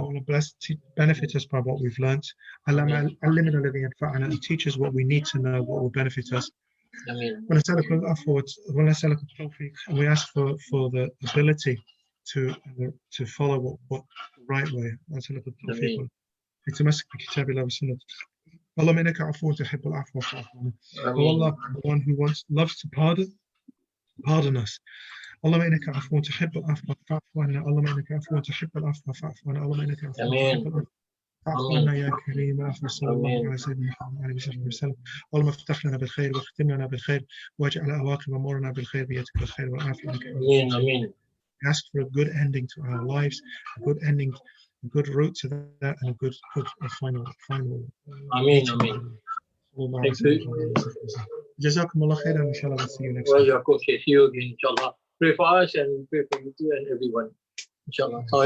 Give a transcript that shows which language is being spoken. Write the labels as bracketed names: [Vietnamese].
[English] Allah bless, benefit us by what we've learnt. [Arabic] اللهم علمنا الذي ينفعنا, [English] and teach us what we need to know, what will benefit us. [Arabic] ونسألك العفو ونسألك التوفيق, [English] and we ask for the ability to follow what the right way. [Arabic] ونسألك التوفيق لتمسك بكتاب الله وسنة. اللهم إنك عفو تحب العفو فاعف عنا. [English] Oh Allah, the one who loves to pardon us. [Arabic] اللهم إنك عفو تحب العفو فاعف عنا. اللهم إنك عفو تحب العفو فاعف عنا. اللهم إنك عفو تحب العفو فاعف عنا يا كريم. صلى الله على سيدنا محمد وعلى آله وسلم. اللهم افتح لنا بالخير واختم لنا بالخير واجعل عواقب أمورنا بالخير بيدك الخير والعافية. [English] Amen. Ask for a good ending to our lives, a good ending, a good route to that, and a good final. Amen. Thank you. Jazakum Allah khairan. Inshallah, we'll see you next Well, time. see you again, inshallah. Pray for us and pray for you too and everyone. Inshallah.